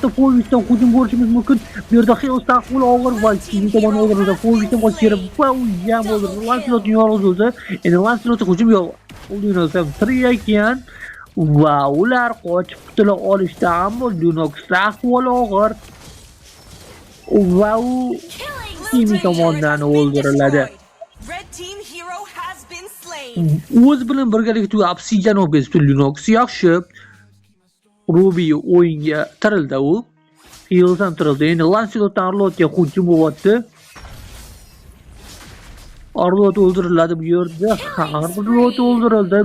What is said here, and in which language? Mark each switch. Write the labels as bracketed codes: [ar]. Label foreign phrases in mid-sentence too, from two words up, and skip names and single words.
[uz] Fovisdan hujum ko'rishimiz mumkin. Bu yerda Hills ahvoli og'ir va ikkinchi tomon o'ldirildi. Fovisdan qochib kelib va u ham o'ldirildi. Lancelotning yolg'iz o'zi. Endi Lancelot hujum yo'q. Linux ham tirik ekan va ular qochib qutula olishdi, ammo Linux ahvoli og'ir va u [en] Killing Kimi Blue team turret [uz] tomonidan [en] has been [uz] o'ldiriladi. [en] destroyed. Red team hero has been slain. [uz] o'z bilan birgalikda Obsidian olib kelibdi. Lunox yaxshi. Ruby o'yinga tirildi u. Heels ham tirildi. Endi Lancelot Arlotga hujum bo'lyapti. Arlot o'ldiriladi bu yerda. Arlot o'ldirildi.